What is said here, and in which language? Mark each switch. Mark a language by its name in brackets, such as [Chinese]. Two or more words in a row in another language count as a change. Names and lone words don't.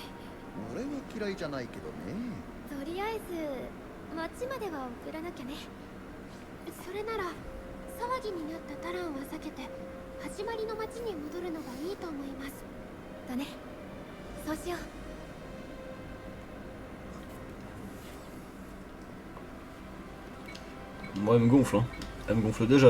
[Japanese] 俺は嫌いじゃないけどね。とりあえず町までは送らなきゃね。それなら騒ぎになったタランは避けて始まりの町に戻るのがいいと思います。だね。そうしよう。 [French] Moi, elle me gonfle, hein. Elle me gonfle déjà.